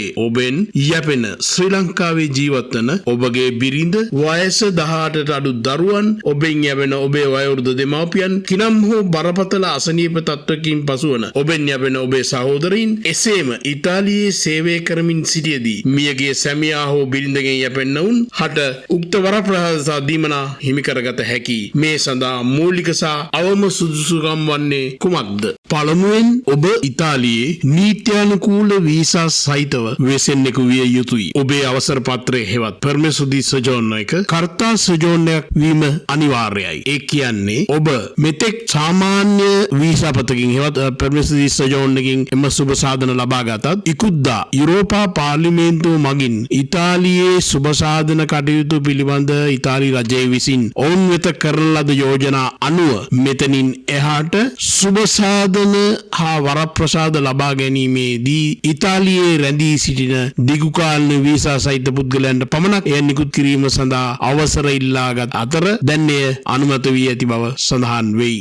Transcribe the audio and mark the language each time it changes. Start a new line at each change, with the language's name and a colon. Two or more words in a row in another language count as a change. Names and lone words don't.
Sinhala: ඔබෙන් යැපෙන ශ්‍රී ලංකාවේ ජීවත් වන ඔබගේ බිරිඳ, වයස 18ට අඩු දරුවන්, ඔබෙන් යැපෙන ඔබේ වයෝවෘද්ධ දෙමාපියන්, කිනම් හෝ බරපතල අසනීප තත්ත්වකින් පසුවන ඔබෙන් යැපෙන ඔබේ සහෝදරයින්, එසේම ඉතාලියේ සේවය කරමින් සිටියදී මියගේ සැමියා හෝ බිරිඳගෙන් යැපෙන්නවුන් හට උක්ත වරප්‍රසාද දීමනා හිමි කරගත හැකි. මේ සඳහා මූලික සහ අවම සුදුසුකම් වන්නේ කුමක්ද? පළමුවෙන් ඔබ ඉතාලියේ නීත්‍යානුකූල වීසා සහිතව වෙසෙන්නෙකු විය යුතුයි. ඔබේ අවසර පත්‍රය හෙවත්
Italian: permesso di soggiorno
Sinhala: එක
Italian: carta soggiorno
Sinhala: වීම අනිවාර්යයි. ඒ කියන්නේ ඔබ මෙතෙක් සාමාන්‍ය වීසා පතකින් හෙවත්
Italian: permesso di soggiorno
Sinhala: එකකින් එම සුබ සාධන ලබා ගතත් ඉකුද්දා යුරෝපා පාර්ලිමේන්තුව මගින් ඉතාලියේ සුබ සාධන කටයුතු පිළිබඳ ඉතාලි රජය විසින් ඔවුන් වෙත කරන ලද යෝජනා අනුව මෙතනින් එහාට සුබ සාධන හා වරප්‍රසාද ලබා ගැනීමේදී ඉතාලියේ රැඳී සිටින දිගුකාලීන වීසා සහිත පුද්ගලයන්ට පමණක් එය නිකුත් කිරීම සඳහා අවසර ඉල්ලාගත් අතර දැන් එය අනුමත වී ඇති බව සඳහන් වෙයි.